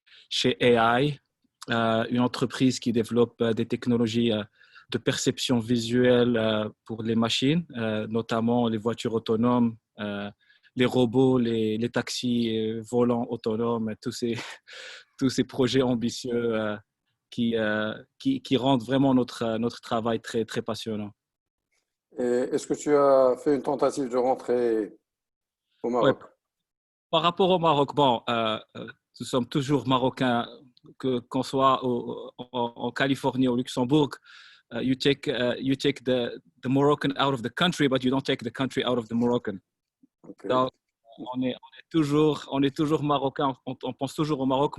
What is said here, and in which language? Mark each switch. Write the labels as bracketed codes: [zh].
[fr] chez AI, une entreprise qui développe des technologies de perception visuelle pour les machines, notamment les voitures autonomes, les robots, les taxis volants autonomes, tous ces projets ambitieux qui rendent vraiment notre travail très, très passionnant. Et est-ce que tu as fait une tentative de rentrer au Maroc? Ouais. Par rapport au Maroc, bon, nous sommes toujours marocains, qu'on soit en Californie ou au Luxembourg. [en] You take the Moroccan out of the country, but you don't take the country out of the Moroccan. Okay. [fr] Donc, on est toujours marocain, on pense toujours au Maroc.